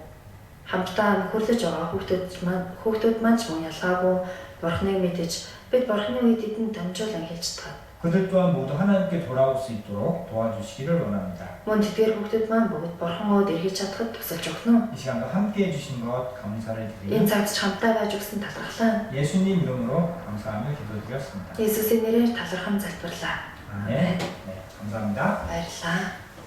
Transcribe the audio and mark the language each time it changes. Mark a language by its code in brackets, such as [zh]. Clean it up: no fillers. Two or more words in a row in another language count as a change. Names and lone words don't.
[mn] Хамтдаа нөхөрлөж байгаа хүүхдүүд маань ч мөн ялгаагүй Бурханыг мэдэж бид Бурханы үгийг тэдэнд дамжуулан хэлж чадах. [ko] 그들 또한 모두 하나님께 돌아올 수 있도록 도와주시기를 원합니다. [mn] Мөн тэдгээр хүүхдүүд маань бүгд Бурхан өөд эргэж чадахад тусалж өгнө үү? [ko] 이 시간도 함께 해주신 것 감사를 드리며 [mn] Энэ цагт ч хамтаа байж өгсөн талархлаа. [ko] 예수님 이름으로 감사하며 기도드렸습니다. [mn] Есүсийн нэрээр талархан залбирлаа. [ko] 아멘. 네, 감사합니다. [mn] Баярлалаа.